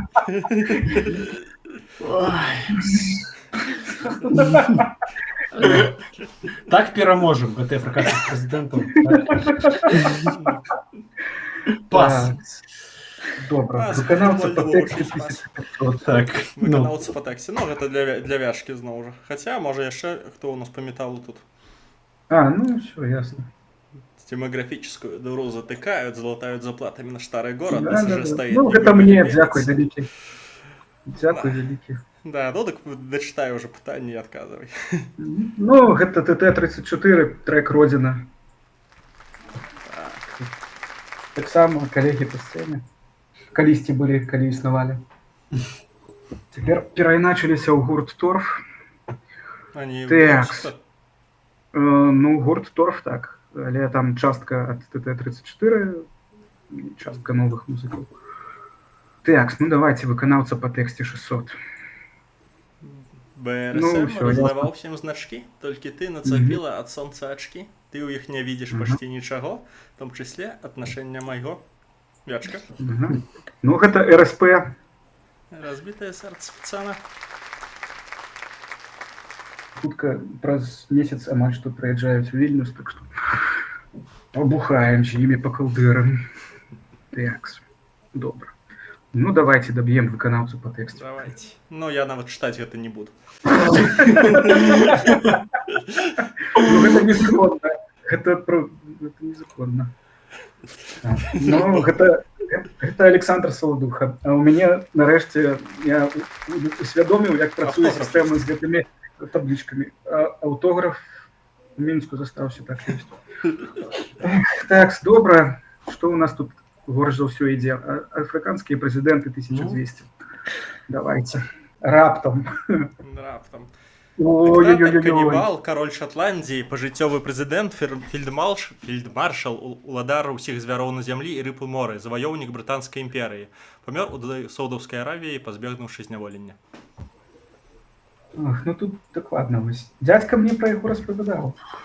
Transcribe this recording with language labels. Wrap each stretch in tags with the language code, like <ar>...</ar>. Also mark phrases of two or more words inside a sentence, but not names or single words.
<be>Так пераможам гэты афрыканскіх прэзідэнтаў. Пас. Так. Добра. Пас, Выканаўца футбольны па тэксце вогуле пас. 1500. Так. Ну, Выканаўца па таксе. Ну, гэта для вяшкі зноў жа. Хаця, можа, яшчэ хто ў нас па металу тут. Ну,</be> <ru>все, ясно. Демографическую дыру затыкают, залатают заплатами на старый город, Да, нас да, уже да. стоит. Ну, не</ru> <be>гэта</be> <ru>выбили</ru> <be>мне,</be> <ru>бедец.</ru> <be>дзякуй вялікі. Дзякуй вялікі. Да, ну так дачытай уже пытанне і адказвай. Ну, гэта ТТ-34, трек Родзіна. Таксама калегі па сцэне. Калісьці былі, калі існавалі. Цяпер перайначыліся ў гурт Торф.</be> <ru>Они</ru> <be>Так.</be> <ru>что?</ru> <be>Ну, гурт Торф, так. Але там частка ад ТТ-34, частка новых музыкаў. Так, ну давайте выканаўца па тэксце 600.</be> <ru>БРСМ Ну, всё, раздавал ясно. всем значки, только ты нацепила от солнца очки. Ты у их не видишь почти ничего, в том числе отношения моего.</ru> <be>Вячка. Ага. Ну, гэта РСП.</be> <ru>Разбитое сердце пацана.</ru> <be>Хутка праз месяц амаль што прыязджаюць у Вільнюс, так што обухаем з імі па калдырам. Так, добра. Ну, давайте даб'ем выканаўцу па тэксце.</be> <ru>Давайте. Но я нават читать это не буду.</ru> <be>Ну, гэта незаконна. Гэта незаконна. Ну, гэта Александр Саладуха. А у мяне, нарэшце, я усвядоміў, як працуе Аўтограф. сістэма з гэтымі таблічкамі. Аўтограф у Мінску застаўся, так ёсць. Так, добра. Што у нас тут горш за ўсё ідзе? Афрыканскія прэзідэнты 1200. Давайте. Раптам. Раптом. Ой-ой-ой-ой.</be> <ru>Диктатор, каннибал, король Шотландии,</ru> <be>пожыццёвы прэзідэнт, фельдмаршал, уладар усіх звяроў на зямлі і рыб у моры, заваёўнік брытанскай імперыі. Памёр у Саудаўскай Аравіі, пазбегнуўшы зняволення. Ах, ну тут дакладна вось. Дзядзька мне пра яго распавядаў.</be>